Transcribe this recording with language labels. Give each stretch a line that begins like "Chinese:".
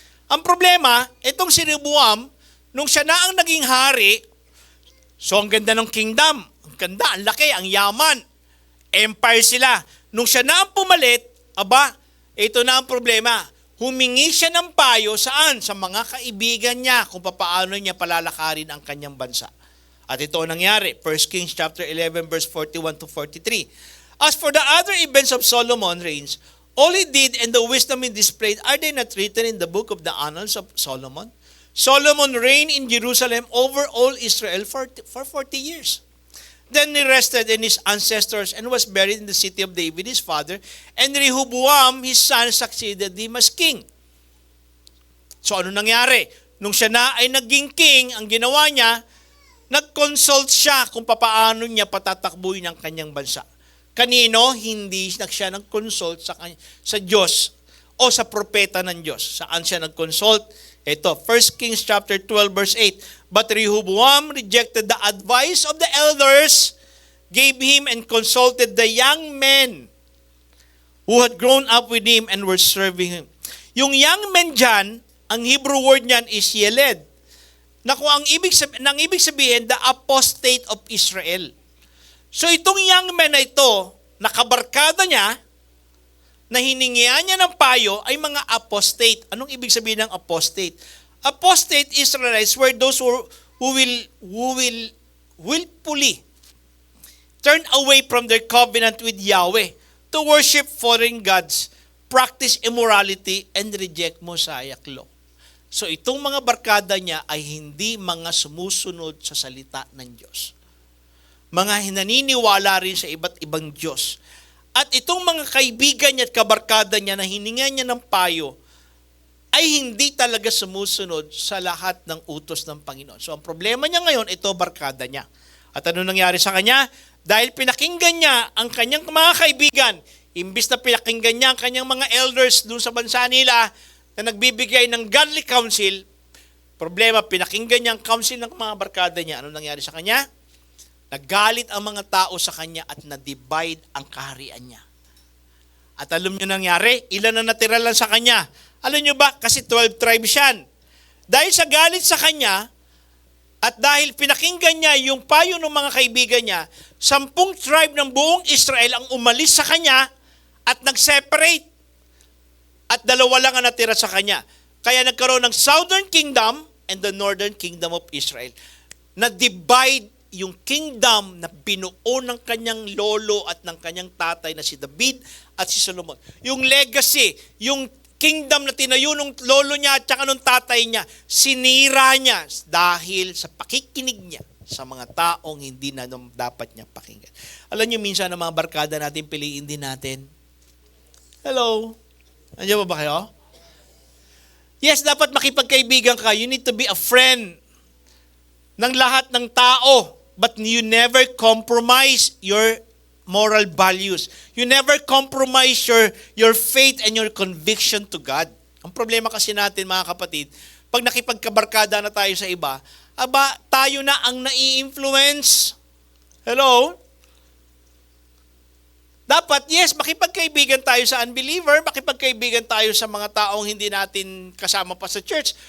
Filipino: Ang problema, itong si Rehoboam, nung siya na ang naging hari, so ang ganda ng kingdom, ang ganda, ang laki, ang yaman, empire sila. Nung siya na ang pumalit, ito na ang problema. Humingi siya ng payo saan? Sa mga kaibigan niya kung paano niya palalakarin ang kanyang bansa. At ito ang nangyari, 1 Kings chapter 11 verse 41 to 43.
English: As for the other events of Solomon's reigns, all he did and the wisdom he displayed, are they not written in the book of the annals of Solomon? Solomon reigned in Jerusalem over all Israel for 40 years. Then he rested in his ancestors and was buried in the city of David, his father, and Rehoboam, his son, succeeded him as king.
Filipino: So ano nangyari? Nung siya na ay naging king, ang ginawa niya, nag-consult siya kung paano niya patatakbuhin ang kanyang bansa. Kanino? Hindi siya nag-consult sa Diyos o sa propeta ng Diyos. Saan siya nag-consult? Ito, 1 Kings chapter 12 verse 8.
English: But Rehoboam rejected the advice of the elders, gave him and consulted the young men who had grown up with him and were serving him.
Filipino: Yung young men dyan, ang Hebrew word niyan is yeled. Na kung ang ibig sabihin,
English: the apostate of Israel.
Filipino: So itong young man na ito, nakabarkada niya, na hiningian niya ng payo, ay mga apostate. Anong ibig sabihin ng apostate?
English: Apostate Israelites were those who will willfully turn away from their covenant with Yahweh to worship foreign gods, practice immorality, and reject Mosaic law.
Filipino: So itong mga barkada niya ay hindi mga sumusunod sa salita ng Diyos. Mga naniniwala rin sa iba't ibang Diyos. At itong mga kaibigan niya at kabarkada niya na hiningan niya ng payo ay hindi talaga sumusunod sa lahat ng utos ng Panginoon. So ang problema niya ngayon, ito barkada niya. At ano nangyari sa kanya? Dahil pinakinggan niya ang kanyang mga kaibigan, imbis na pinakinggan niya ang kanyang mga elders doon sa bansa nila na nagbibigay ng godly counsel, problema, pinakinggan niya ang counsel ng mga barkada niya. Ano nangyari sa kanya? Nagalit ang mga tao sa kanya at na-divide ang kaharian niya. At alam niyo nangyari? Ilan na natira lang sa kanya? Alam niyo ba? Kasi 12 tribes yan. Dahil sa galit sa kanya, at dahil pinakinggan niya yung payo ng mga kaibigan niya, 10 tribe ng buong Israel ang umalis sa kanya at nag-separate. At 2 lang ang natira sa kanya. Kaya nagkaroon ng
English: Southern Kingdom and the Northern Kingdom of Israel.
Filipino: Na-divide yung kingdom na binuo ng kanyang lolo at ng kanyang tatay na si David at si Solomon. Yung legacy, yung kingdom na tinayo ng lolo niya at saka ng tatay niya, sinira niya dahil sa pakikinig niya sa mga taong hindi na dapat niya pakinggan. Alam niyo, minsan ang mga barkada natin, piliin din natin. Hello? Andiyan ba kayo? Yes, dapat makipagkaibigan ka.
English: You need to be a friend
Filipino: ng lahat ng tao.
English: But you never compromise your moral values. You never compromise your faith and your conviction to God.
Filipino: Ang problema kasi natin, mga kapatid, pag nakipagkabarkada na tayo sa iba, tayo na ang nai-influence. Hello? Dapat, yes, makipagkaibigan tayo sa unbeliever, makipagkaibigan tayo sa mga taong hindi natin kasama pa sa church.